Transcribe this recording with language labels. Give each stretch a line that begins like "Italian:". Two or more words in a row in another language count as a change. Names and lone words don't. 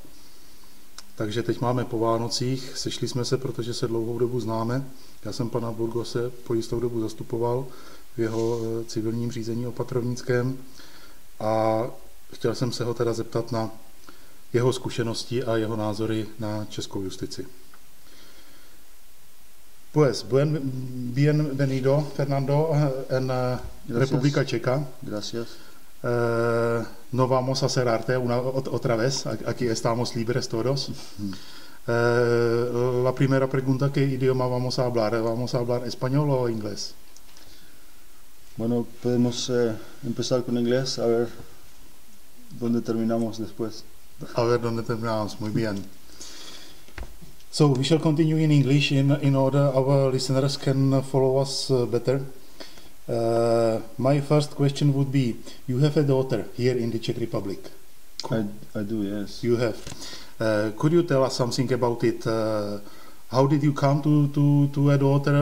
Czech: Takže teď máme po Vánocích, sešli jsme se, protože se dlouhou dobu známe. Já jsem pana Burgose po jistou dobu zastupoval v jeho civilním řízení opatrovnickém a chtěl jsem se ho teda zeptat na jeho zkušenosti a jeho názory na českou justici.
Spanish: Pues, bienvenido, Fernando, en República Checa. Gracias. No vamos a cerrarte otra vez, aquí estamos libres todos. La primera pregunta, ¿qué idioma vamos a hablar? ¿Vamos a hablar español o inglés? Bueno, podemos empezar con inglés, a ver dónde terminamos después. A ver dónde terminamos, muy bien.
English: So we shall continue in English in order our listeners can follow us better. My first question would be, you have a daughter here in the Czech Republic. I do, yes. You have. Could you tell us something about it? How did you come to a daughter?